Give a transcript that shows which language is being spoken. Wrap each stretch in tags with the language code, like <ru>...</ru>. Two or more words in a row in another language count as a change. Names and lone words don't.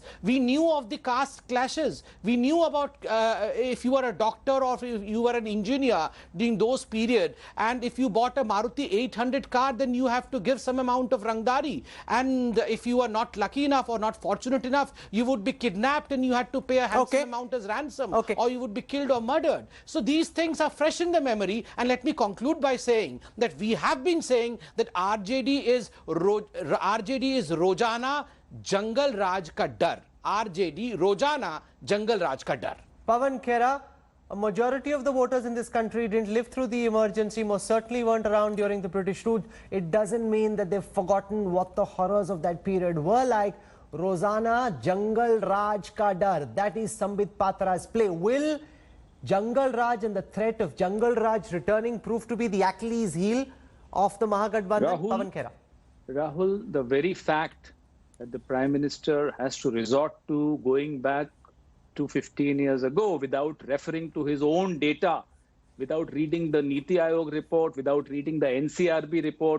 <en>We knew of the caste clashes. We knew about if you were a doctor or if you were an engineer during those period, and if you bought a Maruti 800 car, then you have to give some amount of rangdari. And if you were not lucky enough or not fortunate enough, you would be kidnapped and you had to pay a handsome amount as ransom, or you would be killed or murdered. So these things are fresh in the memory. And let me conclude by saying that we have been saying that RJD is</en> <hi>रोज़ाना जंगल राज का डर. RJD रोज़ाना जंगल राज का डर.</hi> <en>Pawan Khera, a majority of the voters in this country didn't live through the emergency, most certainly weren't around during the British rule. It doesn't mean that they've forgotten what the horrors of that period were like.</en> <hi>रोज़ाना जंगल राज का डर.</hi> <en>That is Sambit Patra's play. Will Jungle Raj and the threat of Jungle Raj returning prove to be the Achilles heel of the Mahagathbandhan? Pawan Khera. Rahul, the very fact that the Prime Minister has to resort to going back to 15 years ago without referring to his own data, without reading the Niti Aayog report, without reading the NCRB report.</en>